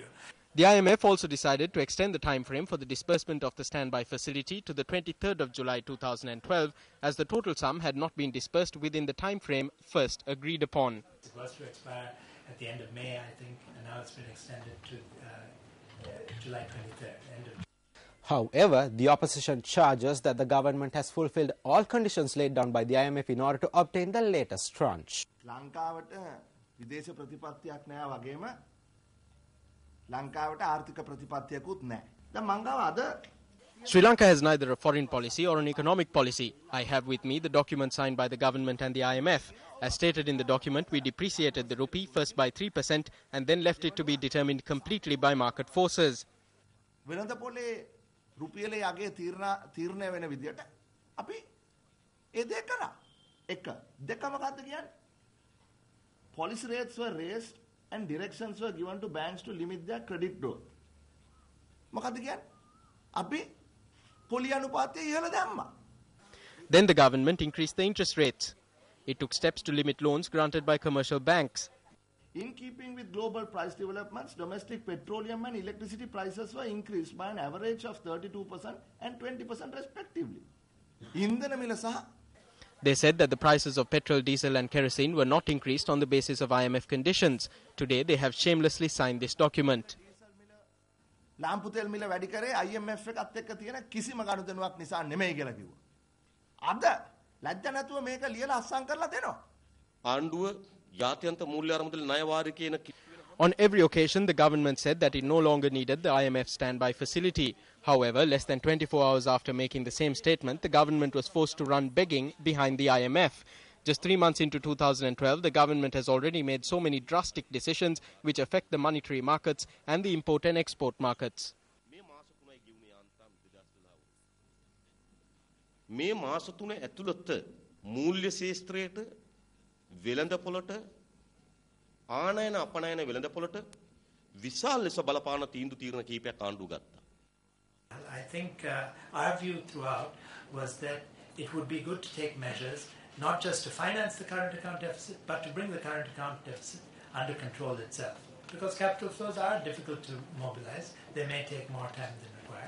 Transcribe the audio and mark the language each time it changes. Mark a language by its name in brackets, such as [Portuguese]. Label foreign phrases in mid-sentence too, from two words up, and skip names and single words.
[English] The IMF also decided to extend the time frame for the disbursement of the standby facility to the 23rd of July 2012, as the total sum had not been disbursed within the time frame first agreed upon. It was to expire at the end of May, I think, and now it's been extended to July 23rd, end of However, the opposition charges that the government has fulfilled all conditions laid down by the IMF in order to obtain the latest tranche. [Sinhala] ලංකාවට විදේශ ප්‍රතිපත්තියක් නෑ වගේම ලංකාවට ආර්ථික ප්‍රතිපත්තියකුත් නෑ. දැන් මං ගාව අද [English] Sri Lanka has neither a foreign policy or an economic policy. I have with me the document signed by the government and the IMF. As stated in the document, we depreciated the rupee first by 3% and then left it to be determined completely by market forces. [Sinhala] වෙනද පොලේ රුපියලේ යගේ තීරණය වෙන විදියට අපි ඒ දෙක කරා. එක දෙක මොකක්ද කියන්නේ? [English] Policy rates were raised and directions were given to banks to limit their credit growth. [Sinhala] මොකක්ද කියන්නේ? අපි පොලි අනුපාතය ඉහළ දැම්මා. [English] Then the government increased the interest rates. It took steps to limit loans granted by commercial banks. In keeping with global price developments, domestic petroleum and electricity prices were increased by an average of 32% and 20% respectively. [Sinhala] ඉන්ධන මිල සහ [English] They said that the prices of petrol, diesel and kerosene were not increased on the basis of IMF conditions. Today they have shamelessly signed this document. [Sinhala] ලාම්පු තෙල් මිල වැඩි කරේ IMF එකත් එක්ක තියෙන කිසිම ගනුදෙනුවක් නිසා නෙමෙයි කියලා කිව්වා. අද ලැජ්ජ නැතුව මේක ලියලා අස්සම් කරලා දෙනවා. ආණ්ඩුව ජාත්‍යන්තර මූල්‍ය අරමුදල් ණය වාරිය කියන [English] On every occasion, the government said that it no longer needed the IMF standby facility. However, less than 24 hours after making the same statement, the government was forced to run begging behind the IMF. Just 3 months into 2012, the government has already made so many drastic decisions which affect the monetary markets and the import and export markets. [Sinhala] මේ මාස තුන ඇතුළත මූල්‍ය ශාස්ත්‍රයට වෙළඳ පොළට ආනයන අපනයන වෙළඳ පොළට විශාල ලෙස බලපාන තීන්දුව තීරණ කීපයක් ආණ්ඩුව ගත්තා. [English] I think our view throughout was that it would be good to take measures not just to finance the current account deficit, but to bring the current account deficit under control itself. Because capital flows are difficult to mobilize. They may take more time than required.